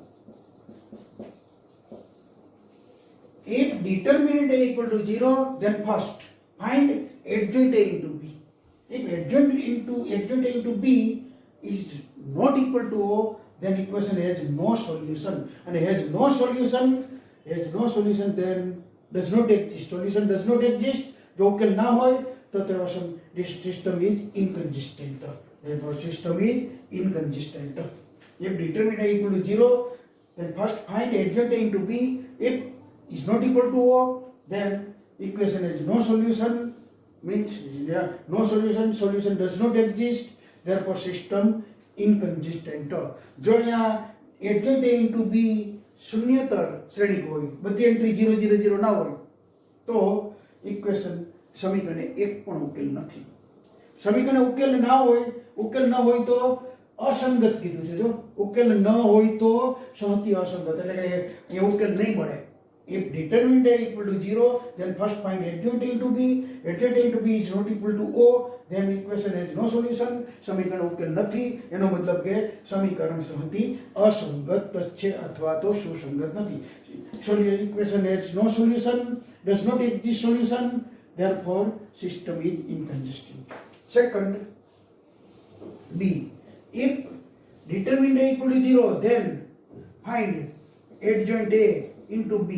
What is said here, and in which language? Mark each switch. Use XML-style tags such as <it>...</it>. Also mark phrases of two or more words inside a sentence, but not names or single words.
<en>If determinant A equal to 0, then first find adjoint A into B. If adjoint A into B is not equal to O, then equation has no solution. And has no solution, then does not exist. Solution does not exist.</en> <gu>જો ઉકેલ ના હોય તો</gu> <en>this system is inconsistent. Therefore system is inconsistent. If determinant A equal to 0, then first find adjoint A into B. If is not equal to O, then equation has no solution, means no solution, solution does not exist, therefore system inconsistent.</en> <gu>જો અહીંયા</gu> <en>adjoint A into B</en> <gu>શૂન્યતર શ્રેણિક હોય, બધી એન્ટ્રી 0 0 0 ના હોય, તો ઇક્વેશન સમીકરણે એક પણ ઉકેલ નથી. સમીકરણે ઉકેલ ના હોય તો અસંગત કીધું છે. જો ઉકેલ ન હોય તો સહતી અસંગત, એટલે કે એ ઉકેલ નહીં મળે.</gu> <en>If determinant A equal to 0, then first find adjoint A into B. Adjoint A into B is not equal to O, then equation has no solution.</en> <gu>સમીકરણ ઉકેલ નથી, એનો મતલબ કે સમીકરણ સંહતિ અસંગત છે અથવા તો સુસંગત નથી.</gu> <en>Equation has no solution, does not exist solution, therefore system is inconsistent. Second, B. If determinant A equal to 0, then find adjoint A into B.</en>